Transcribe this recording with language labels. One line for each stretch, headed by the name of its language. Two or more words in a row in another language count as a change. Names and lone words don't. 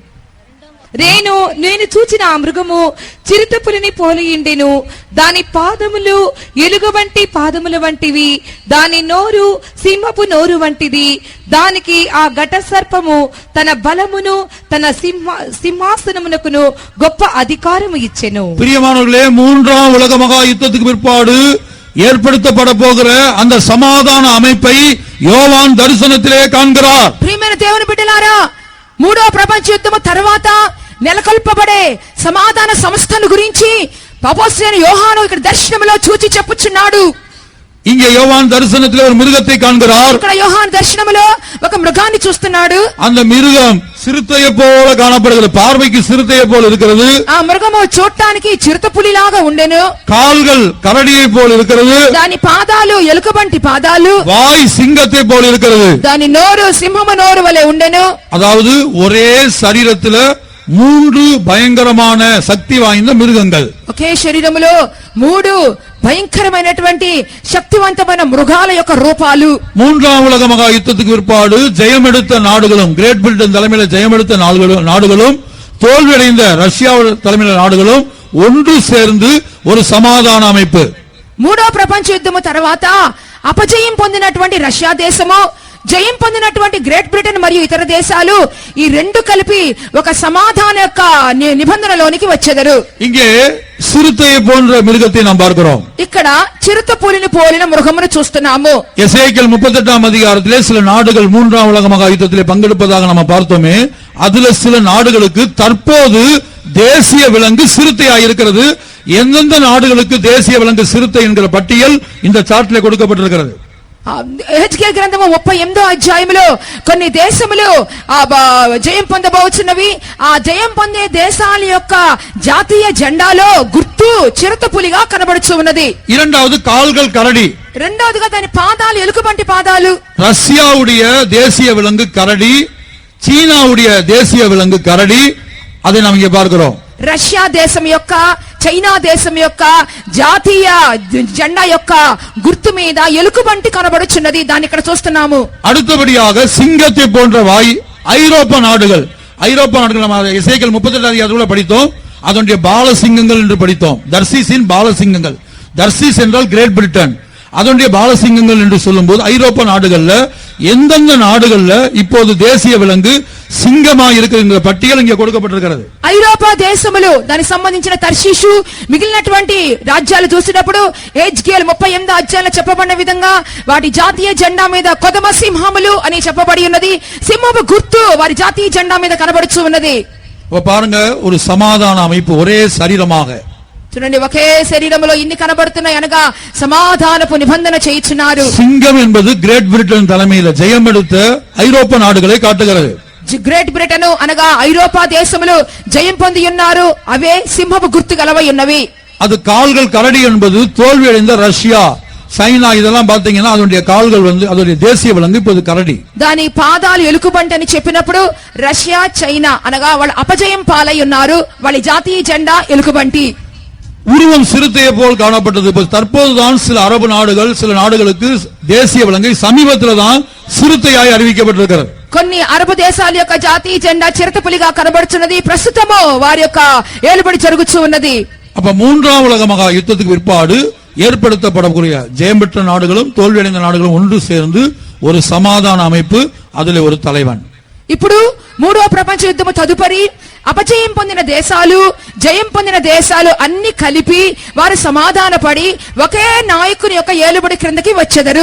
Telugu: నేను చూచిన ఆ మృగము చిరుతపులిని పోలియుండెను. దాని పాదములు ఎలుగు వంటి పాదముల వంటివి, దాని నోరు సింహపు నోరు వంటిది. దానికి ఆ ఘట సర్పము తన బలమును తన సింహాసనమునకును గొప్ప అధికారము ఇచ్చెను.
Tamil: பிரியமானவர்களே, மூன்றாம் உலக மகா யுத்தத்துக்கு பிற்பாடு ஏற்படுத்தப்பட போகிற அந்த சமாதான அமைப்பை யோவான் தரிசனத்திலே காண்கிறார்.
Telugu: ప్రియమైన దేవుని బిడ్డలారా, మూడో ప్రపంచ యుద్ధము తర్వాత నెలకొల్పబడే సమాధాన సంస్థను గురించి అపోస్తలుడైన యోహాను ఇక్కడ దర్శనములో చూచి చెప్పుచున్నాడు.
Tamil: இங்கே யோவான் தரிசனத்திலே ஒரு மிருகத்தை காண்கிறார்.
Telugu: ఇక్కడ యోహాను దర్శనములో ఒక మృగాన్ని చూస్తున్నాడు.
Tamil: அந்த மிருகம் சிறுத்தையை போல காணப்படுகிறது. பார்வைக்கு சிறுத்தையை போல இருக்கிறது.
Telugu: ఆ మృగము చూడటానికి చిరుతపులిలాగా ఉండెను.
Tamil: கால்கள் கரடியை போல இருக்கிறது.
Telugu: దాని పాదాలు ఎలుకబంటి పాదాలు.
Tamil: வாய் சிங்கத்தை போல இருக்கிறது.
Telugu: దాని నోరు సింహము నోరు వలె ఉండెను.
Tamil: அதாவது ஒரே சரீரத்துல 3 பயங்கரமான சக்தி வாய்ந்த மிருகங்கள்.
Telugu: ఒకే శరీరములో 3 భయంకరమైనటువంటి శక్తివంతమైన మృగాల యొక్క రూపాలు.
Tamil: மூன்றாம் உலக மகா யுத்தத்துக்கு பிற்பாடு ஜெயமெடுத்த நாடுகளும், கிரேட் பிரிட்டன் தலைமையில ஜெயமெடுத்த நாடுகளும், தோல்வியடைந்த ரஷ்யா தலைமையில நாடுகளும் ஒன்று சேர்ந்து ஒரு சமாதான அமைப்பு.
Telugu: మూడో ప్రపంచ యుద్ధము తర్వాత అపజయం పొందినటువంటి రష్యా దేశము, జయం పొందినటువంటి గ్రేట్ బ్రిటన్ మరియు ఇతర దేశాలు ఈ రెండు కలిపి ఒక సమాధాన యొక్క నిబంధనలోనికి వచ్చెదరు.
Tamil: இங்கே சிறுத்தையை போன்ற மிருகத்தை நாம் பார்க்கிறோம்.
Telugu: ఇక్కడ చిరుతపులిని పోలిన మృగమును చూస్తున్నాము.
Tamil: எசேக்கியேல் 38ஆம் அதிகாரத்திலே சில நாடுகள் மூன்றாம் உலக மகா யுத்தத்திலே பங்கெடுப்பதாக நம்ம பார்த்தோமே. அதுல சில நாடுகளுக்கு தற்போது தேசிய விலங்கு சிறுத்தையாக இருக்கிறது. எந்தெந்த நாடுகளுக்கு தேசிய விலங்கு சிறுத்தை என்கிற பட்டியல் இந்த சார்ட்டிலே கொடுக்கப்பட்டிருக்கிறது.
Telugu: హెజ్కేల్ గ్రంథము 38వ అధ్యాయములో కొన్ని దేశములు జయం పొందబోచున్నవి. ఆ జయం పొందే దేశాల యొక్క జాతీయ జెండాలో గుర్తు చిరుతపులిగా కనబడుచు ఉన్నది.
Tamil: இரண்டாவது கால்கள் கரடி.
Telugu: రెండవదిగా దాని పాదాలు ఎలుకబంటి పాదాలు.
Tamil: ரஷ்யாவுடைய தேசிய விலங்கு கரடி, சீனாவுடைய தேசிய விலங்கு கரடி. அதை நாம் இங்கே பார்க்கிறோம்.
Telugu: రష్యా దేశం యొక్క చైనా దేశం యొక్క జాతీయ జెండా యొక్క గుర్తు మీద ఎలుకబంటి కనబడుచున్నది. దాన్ని ఇక్కడ చూస్తున్నాము.
Tamil: அடுத்தபடியாக சிங்கத்தை போன்ற வாய் ஐரோப்பா நாடுகள். ஐரோப்பா நாடுகள் நம்ம எசேக்கியேல் 38 அதிகாரத்துல படித்தோம். அதனுடைய பாலசிங்கங்கள் என்று படித்தோம். தர்சீஸின் பாலசிங்கங்கள். தர்சீஸ் என்றால் கிரேட் பிரிட்டன். அதனுடைய பாலசிங்கங்கள் என்று சொல்லும்போது ஐரோப்பா நாடுகள்ல எந்தெந்த நாடுகள்ல இப்போது தேசிய விலங்கு సింగమా இருக்கிற పట్టికలు இங்கே கொடுக்கப்பட்டிருக்கிறது.
Telugu: ఐరోపా దేశములు దానికి సంబంధించిన తర్షీషు మిగిలినటువంటి రాజ్యాలు చూసినప్పుడు హెజ్కేల్ 38 అధ్యాయంలో చెప్పబడిన విధంగా వాటి జాతీయ జెండా మీద కొదమ సింహములు అని చెప్పబడి ఉన్నది. సింహపు గుర్తు వారి జాతీయ జెండా మీద కనబడుచు ఉన్నది.
Tamil: பாருங்க, ஒரு சமாதான அமைப்பு ஒரே சரீரமாக.
Telugu: చూడండి, ఒకే శరీరములో ఇన్ని కనబడుతున్నాయి అనగా సమాధానపు నిబంధన చేయించున్నారు.
Tamil: సింగం என்பது கிரேட் பிரிட்டன் தலைமையில் ஜெயம் எடுத்த ஐரோப்பா நாடுகளை காட்டுகிறது.
Telugu: గ్రేట్ బ్రిటన్ అనగా ఐరోపా దేశములు జయం పొంది ఉన్నారు. అవే సింహపు గుర్తు గలవై ఉన్నవి.
Tamil: அது கால்கள் கரடி என்பது தோல்வி அடைந்த ரஷ்யா, சைனா இதெல்லாம் பாத்தீங்கன்னா அதனுடைய கால்கள் அதனுடைய தேசிய விலங்கு இப்போது கரடி.
Telugu: దాని పాదాలు ఎలుకబంటి అని చెప్పినప్పుడు రష్యా చైనా అనగా వాళ్ళు అపజయం పాలై ఉన్నారు. వాళ్ళ జాతీయ జెండా ఎలుకబంటి.
Tamil: உருவம் சிறுத்தையை போல் காணப்பட்டது. தற்போதுதான் சில அரபு நாடுகள் சில நாடுகளுக்கு தேசிய விலங்கை சமீபத்தில் தான் சிறுத்தையாய் அறிவிக்கப்பட்டிருக்கிறது.
Telugu: కొన్ని అరబు దేశాల యొక్క జాతీయ జెండా చిరుతపులిగా కనబడుచున్నది. ప్రస్తుతము వారి యొక్క ఏలుబడి జరుగుతూ ఉన్నది.
Tamil: அப்ப மூன்றாம் உலக மகா யுத்தத்துக்கு பிற்பாடு ஏற்படுத்தப்படக்கூடிய ஜெயம் பெற்ற நாடுகளும் தோல்வியடைந்த நாடுகளும் ஒன்று சேர்ந்து ஒரு சமாதான அமைப்பு, அதில் ஒரு தலைவன்.
Telugu: ఇప్పుడు మూడో ప్రపంచ యుద్ధము తదుపరి అపజయం పొందిన దేశాలు జయం పొందిన దేశాలు అన్ని కలిపి వారు సమాధానపడి ఒకే నాయకుని యొక్క ఏలుబడి క్రిందకి వచ్చెదరు.